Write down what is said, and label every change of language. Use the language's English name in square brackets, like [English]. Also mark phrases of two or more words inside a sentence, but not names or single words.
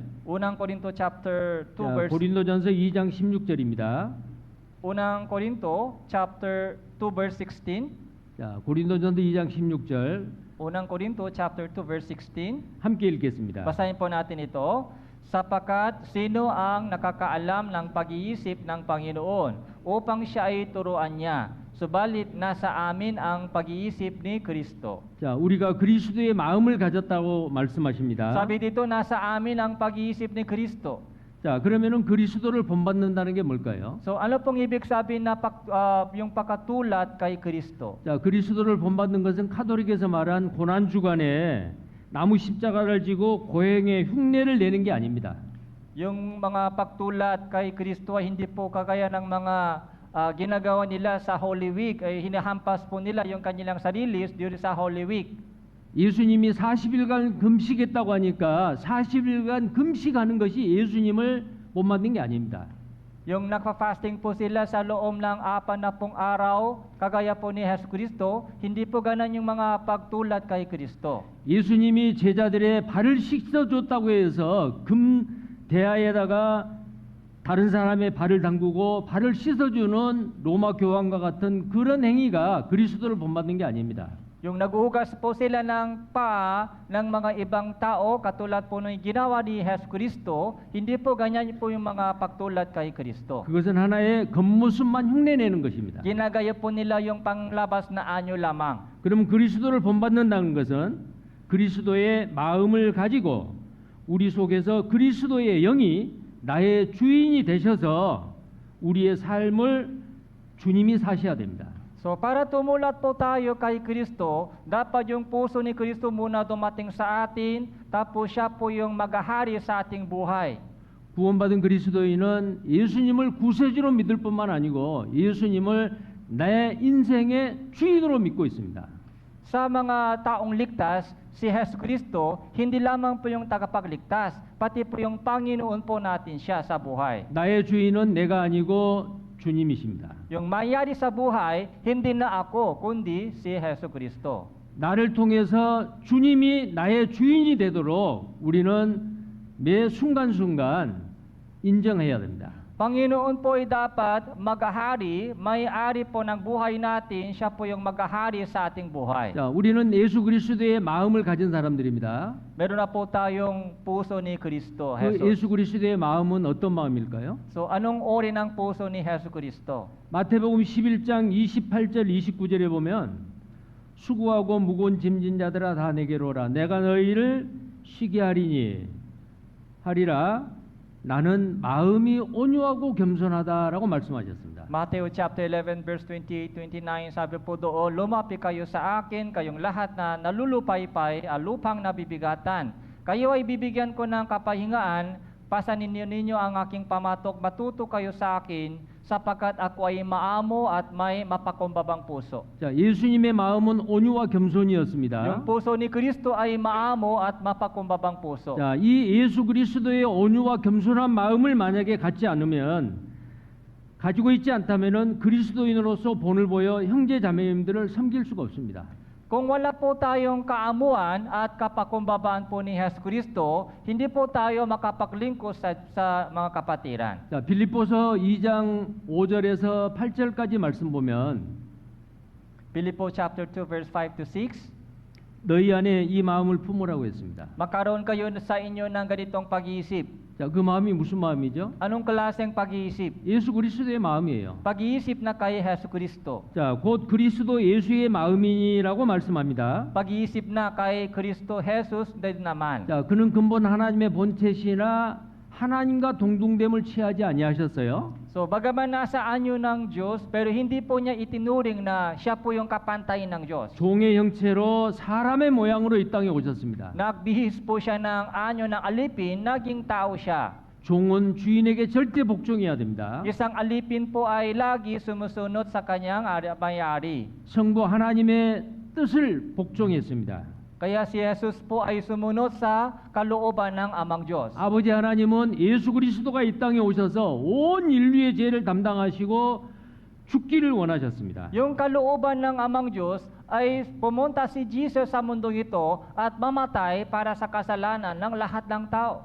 [Filipino] Unang Korinto [English] chapter 2 verse [Korean] 고린도전서 2장 16절입니다. [Filipino] Unang Korinto [English] chapter 2 verse [Filipino] 16. [Korean] 자, 고린도전서 2장 16절 [Filipino] Unang Korinto [English] chapter 2 verse [Filipino] 16. [Korean] 함께 읽겠습니다. [Filipino] Basahin po natin ito. Sapagkat sino ang nakakaalam ng pag-iisip ng Panginoon upang siya ay turuan niya. Subalit nasa amin ang pag-iisip ni Kristo. [Korean] 자, 우리가 그리스도의 마음을 가졌다고 말씀하십니다. [Filipino] Sabi dito, nasa amin ang pag-iisip ni Kristo. [Korean] 자, 그러면은 그리스도를 본받는다는 게 뭘까요? [Filipino] So ano pong ibig sabihin na yung pakatulad kay Kristo? [Korean] 자, 그리스도를 본받는 것은 카톨릭에서 말한 고난 주간에 나무 십자가를 지고 고행의 흉내를 내는 게 아닙니다. [Filipino] Yung mga pagtulad kay Kristo ay hindi po kagaya ng mga ginagawa nila sa Holy Week, ay hinahampas po nila yung kanilang sarili during sa Holy Week. [Korean] 예수님이 40일간 금식했다고 하니까 40일간 금식하는 것이 예수님을 본받는 게 아닙니다. [Filipino] Yung nagfa-fasting po sila sa loob ng 40 araw, kagaya po ni Jesus Kristo, hindi po ganan yung mga pagtulad kay Kristo. [Korean] 예수님이 제자들의 발을 씻어줬다고 해서 금 대야에다가 다른 사람의 발을 담그고 발을 씻어주는 로마 교황과 같은 그런 행위가 그리스도를 본받는 게 아닙니다. [Filipino] Yung naghuhugas po sila ng paa ng mga ibang tao, katulad po ng ginawa ni Jesus Kristo, hindi po ganyan po yung mga pagtulad kay Kristo. [Korean] 그것은 하나의 겉모습만 흉내내는 것입니다. [Filipino] Ginagaya po nila yung panglabas na anyo lamang. [Korean] 그럼 그리스도를 본받는다는 것은 그리스도의 마음을 가지고 우리 속에서 그리스도의 영이 나의 주인이 되셔서 우리의 삶을 주님이 사셔야 됩니다. [Filipino] So para tumulat po tayo kay Kristo, dapat yung puso ni Kristo muna dumating sa atin, tapos siya po yung maghahari sa ating buhay. [Korean] 구원받은 그리스도인은 예수님을 구세주로 믿을 뿐만 아니고 예수님을 내 인생의 주인으로 믿고 있습니다. [Filipino] Sa mga taong ligtas, si Hesus Kristo, hindi lamang po yung tagapagligtas, pati po yung Panginoon po natin siya sa buhay. [Korean] 나의 주인은 내가 아니고 주님이십니다. [Filipino] Yung mayari sa buhay, hindi na ako, kundi si Hesus Kristo. [Korean] 나를 통해서 주님이 나의 주인이 되도록 우리는 매 순간순간 인정해야 됩니다. [Filipino] Panginoon po ay dapat maghahari, may-ari po ng buhay natin, siya po yung maghahari sa ating buhay. [Korean] 자, 우리는 예수 그리스도의 마음을 가진 사람들입니다. [Filipino] Meron na po tayong puso ni Kristo, [Korean] 그 [Filipino] Jesus. [Korean] 예수 그리스도의 마음은 어떤 마음일까요? [Filipino] So anong uri ng puso ni Hesus Kristo? [Korean] 마태복음 11장 28절 29절에 보면 수고하고 무거운 짐진 자들아 다 내게로 오라 내가 너희를 쉬게 하리라 나는 마음이 온유하고 겸손하다라고 말씀하셨습니다. [Filipino] Matthew [English] chapter 11 verse [Filipino] 28, 29, sabi po doon, lumapit kayo sa akin, kayong lahat na nalulupaypay, lupang nabibigatan. Kayo ay bibigyan ko ng kapahingaan, pasanin ninyo ang aking pamatok, matuto kayo sa akin, sapagkat ako ay maamo at may mapakumbabang puso. [Korean] 자, 예수님의 마음은 온유와 겸손이었습니다. [Filipino] Yung puso ni Kristo ay maamo at mapakumbabang puso. [Korean] 자, 이 예수 그리스도의 온유와 겸손한 마음을 만약에 갖지 않으면 가지고 있지 않다면은 그리스도인으로서 본을 보여 형제 자매님들을 섬길 수가 없습니다. [Filipino] Kung wala po tayong kaamuan at kapakumbabaan po ni Hesus Kristo, hindi po tayo makapaglingkod sa mga kapatiran. [Korean] 자, 빌립보서 2장 5절에서 8절까지 말씀 보면 [English] Philippians chapter 2 verse 5 to 6, [Korean] 너희 안에 이 마음을 품으라고 했습니다. [Filipino] magkaroon kayo sa inyo ng ganitong pag-iisip. [Korean] 자, 그 마음이 무슨 마음이죠? [Filipino] Anong klaseng pag-iisip? [Korean] 예수 그리스도의 마음이에요. [Filipino] Pag-iisip na kay Hesus Kristo. [Korean] 자, 곧 그리스도 예수의 마음이라고 말씀합니다. [Filipino] Pag-iisip na kay Kristo Jesus din naman. [Korean] 자, 그는 근본 하나님의 본체시나 하나님과 동등됨을 취하지 아니하셨어요. [Filipino] So, bagaman nasa anyo ng Diyos, pero hindi po niya itinuring na siya po yung kapantay ng Diyos. [Korean] 종의 형체로 사람의 모양으로 이 땅에 오셨습니다. [Filipino] Nagbihis po siya ng anyo ng alipin, naging tao siya. [Korean] 종은 주인에게 절대 복종해야 됩니다. [Filipino] Isang alipin po ay lagi sumusunod sa kanyang may-ari. [Korean] 성부 하나님의 뜻을 복종했습니다. [Filipino] Kaya si Jesus po ay sumunod sa kalooban ng Amang Diyos. [Korean] 아버지 하나님은 예수 그리스도가 이 땅에 오셔서 온 인류의 죄를 담당하시고 죽기를 원하셨습니다. [Filipino] Yung kalooban ng Amang Diyos ay pumunta si Jesus sa mundong ito at mamatay para sa kasalanan ng lahat ng tao.